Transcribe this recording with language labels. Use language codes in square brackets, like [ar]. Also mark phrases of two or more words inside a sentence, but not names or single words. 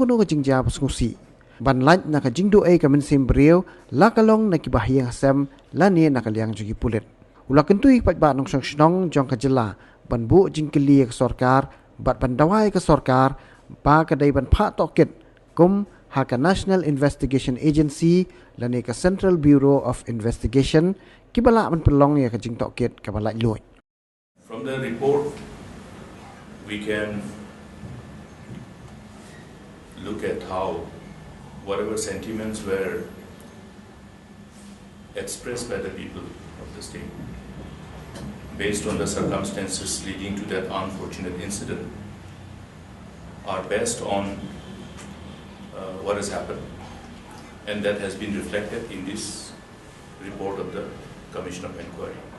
[kha] ka jingja pasngusi ban laj na ka jingdo ai ka min sim breu la ka long na ki bahyang sam la ne na ka liang jiki pulit ula kentui pat ba nong snong jong ka jela ban bu jingkeli ka Sorkar bat ban dawai ka Sorkar ba kadai ban Phah Tohkit kum haka National Investigation Agency lani ka Central Bureau of Investigation kibala man pelong ya ka jing Tohkit ka balai luoi. [en] From the report we can look at how whatever sentiments were expressed by the people of the state based on the circumstances leading to that unfortunate incident are based on what has happened, and that has been reflected in this report of the Commission of Inquiry.